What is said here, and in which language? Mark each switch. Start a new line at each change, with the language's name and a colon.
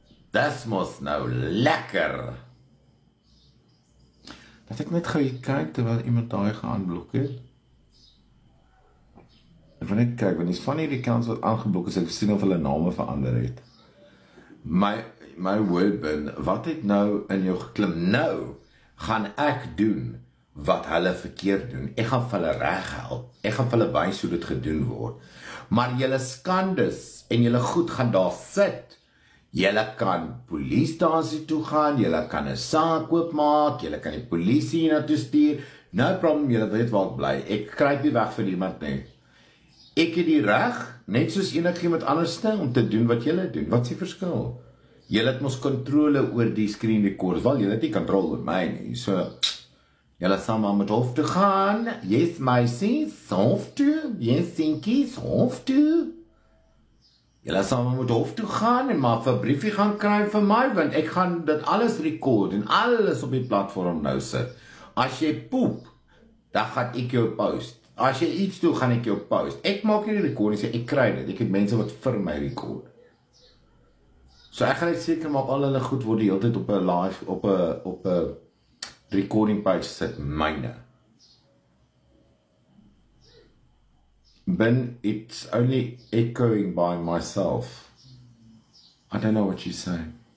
Afrikaans: Dis mos nou lekker. Dat ek net gou kyk terwyl iemand daai geaanblok het. Ek wil net kyk, want dis van hierdie accounts wat aangeblok is, ek sien of hulle name verander het. My wordbin, wat het nou in jou geklim? Nou gaan ek doen wat hulle verkeerd doen. Ek gaan vir hulle reghelp. Ek gaan vir hulle wys hoe dit gedoen word. Maar julle skandes en julle goed gaan daar sit. Julle kan polisiestasie toe gaan, julle kan 'n saak oopmaak, julle kan die polisie hiernatoe stuur.
English: No problem,
Afrikaans: julle weet waar ek bly. Ek kruip nie weg vir iemand nie. Ek het die reg, net soos enigiemand anders om te doen wat julle doen. Wat is die verskil? Julle het mos kontrole oor die screen recorders. Wel, julle het nie kontrole oor my nie. So, julle sal maar met hof toe gaan. Yes, meisie, hof toe. Yes, Sinkie, hof toe. Julle sal maar met hof toe gaan en maar 'n briefie gaan kry vir my, want ek gaan dit alles record en alles op die platform nou sit. As jy poep, dan gaan ek jou post. As jy iets doen, gaan ek jou post. Ek maak hierdie recordings, ek kry dit. Ek het mense wat vir my record. So ek gaan net seker maak al hulle goed word die hele tyd op 'n live, op 'n recording page sit, myne.
English: Ben, it's only echoing by myself. I don't know what you're saying.